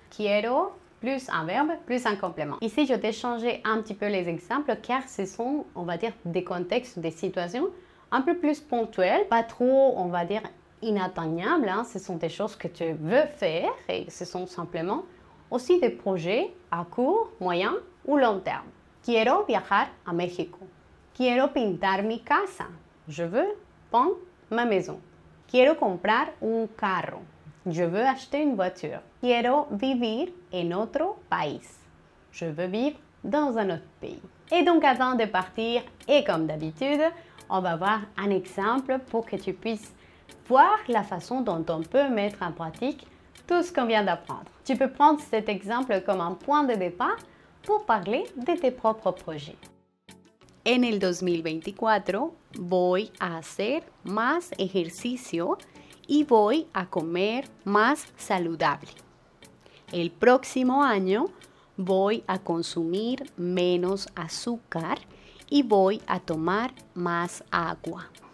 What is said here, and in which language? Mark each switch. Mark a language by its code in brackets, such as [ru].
[fr] Quiero plus un verbe plus un complément. Ici, je t'ai changé un petit peu les exemples car ce sont, on va dire, des contextes, des situations un peu plus ponctuelles, pas trop, on va dire, inatteignables. Ce sont des choses que tu veux faire et ce sont simplement aussi des projets à court, moyen ou long terme. [es] Quiero viajar a México. Quiero pintar mi casa. [fr] Je veux peindre ma maison. [es] Quiero comprar un carro. [fr] Je veux acheter une voiture. [es] Quiero vivir en otro país. [fr] Je veux vivre dans un autre pays. Et donc avant de partir, et comme d'habitude, on va voir un exemple pour que tu puisses voir la façon dont on peut mettre en pratique tout ce qu'on vient d'apprendre. Tu peux prendre cet exemple comme un point de départ pour parler de tes propres projets. [es] En el 2024 voy a hacer más ejercicio y voy a comer más saludable. El próximo año voy a consumir menos azúcar y voy a tomar más agua.